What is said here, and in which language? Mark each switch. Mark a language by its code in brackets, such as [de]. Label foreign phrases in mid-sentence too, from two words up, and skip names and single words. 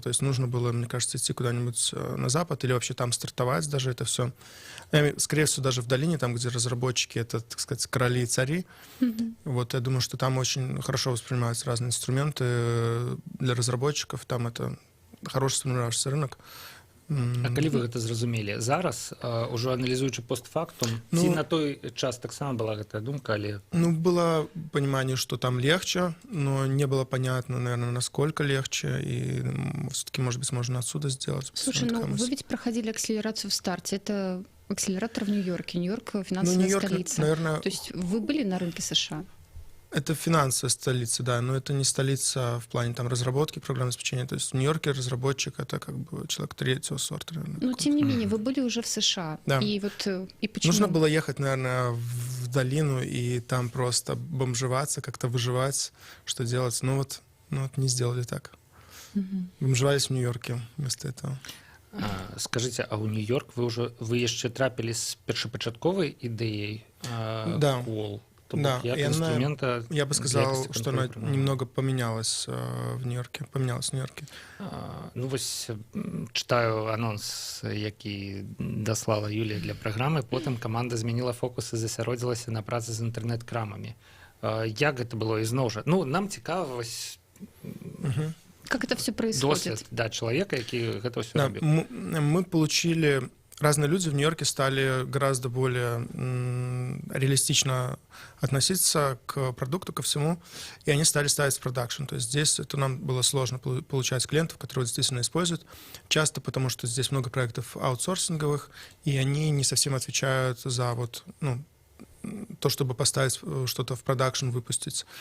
[ru] То есть нужно было, мне кажется, идти куда-нибудь на Запад или вообще там стартовать даже это все. Скорее всего, даже в долине, там, где разработчики — это, так сказать, короли и цари. Вот, я думаю, что там очень хорошо воспринимаются разные инструменты для разработчиков. Там это хороший сформировавшийся рынок. [be] А калі вы гэта зразумелі? Зараз, ужо аналізуючы постфактум, ці на той час таксама была гэтая думка, але... [ru] Ну, было понимание, что там легче, но не было понятно, наверное, насколько легче, и все-таки, может быть, можно отсюда сделать. Слушай, ну вы ведь проходили акселерацию в старте, это акселератор в Нью-Йорке, Нью-Йорк — финансовая столица. Наверное... То есть вы были на рынке США? Это финансовая столица, да, но это не столица в плане там разработки программного обеспечения. То есть в Нью-Йорке разработчик — это как бы человек третьего сорта. Наверное, но тем не менее, вы были уже в США. Да. И вот и почему? Нужно было ехать, наверное, в долину и там просто бомжеваться, как-то выживать, что делать. Ну вот не сделали так. Бомжевались в Нью-Йорке вместо этого. Скажите, [be] а ў Нью-Йорк вы яшчэ трапілі з першапачатковай ідэяй [ru] Да. Qual? Да, и инструмента я бы сказал, что она немного поменялась в Нью-Йорке. [be] Ну, вось читаю анонс, які даслала Юлія для праграмы. Потым каманда змяніла фокус і засяродзілася на працы з інтэрнэт-крамамі. Як гэта было ізноў жа? Ну, нам цікава вось... [ru] Как это все происходит? Досвід, да, человека, [be] які гэта ўсё робіў. [ru] Мы получили... Разные люди в Нью-Йорке стали гораздо более реалистично относиться к продукту, ко всему, и они стали ставить в продакшн. То есть здесь это нам было сложно получать клиентов, которые действительно используют, часто потому что здесь много проектов аутсорсинговых, и они не совсем отвечают за вот, ну, то, чтобы поставить что-то в продакшн, выпустить.